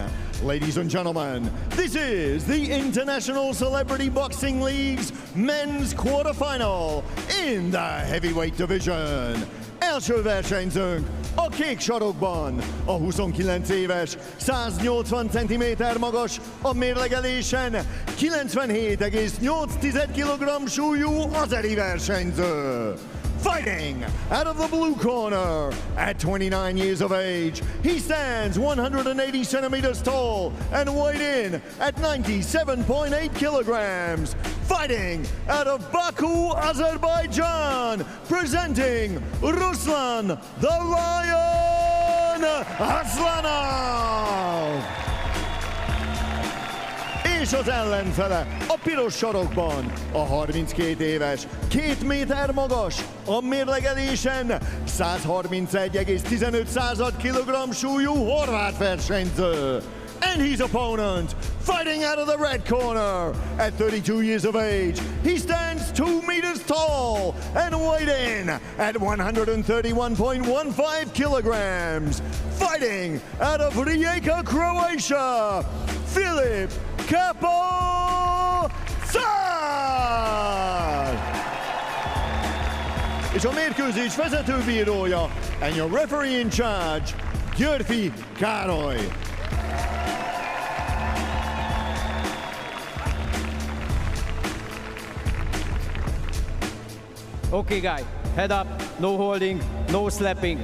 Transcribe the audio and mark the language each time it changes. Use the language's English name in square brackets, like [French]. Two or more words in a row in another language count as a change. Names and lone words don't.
[English] Ladies and gentlemen, this is the International Celebrity Boxing League's men's quarterfinal in the heavyweight division. [Hungarian] Első versenyzőnk a kék sarokban, a 29 éves, 180 cm magas, a mérlegelésen 97,8 kg súlyú azeri versenyző. [English] Fighting out of the blue corner, at 29 years of age, he stands 180 centimeters tall and weighed in at 97.8 kilograms. Fighting out of Baku, Azerbaijan, presenting Ruslan the Lion Aslanov! [Hungarian] És az ellenfele a piros sarokban, a 32 éves, 2 méter magas, a mérlegelésen 131,15 kg súlyú horvát versenyző. [English] And his opponent, fighting out of the red corner, at 32 years of age, he stands 2 meters tall and weighed in at 131.15 kilograms. Fighting out of Rijeka, Croatia, Filip Karuca! [Hungarian] És a mérkőzés vezetőbírója, [English] and your referee in charge, Györfi Károly. Okay, guy, head up, no holding, no slapping.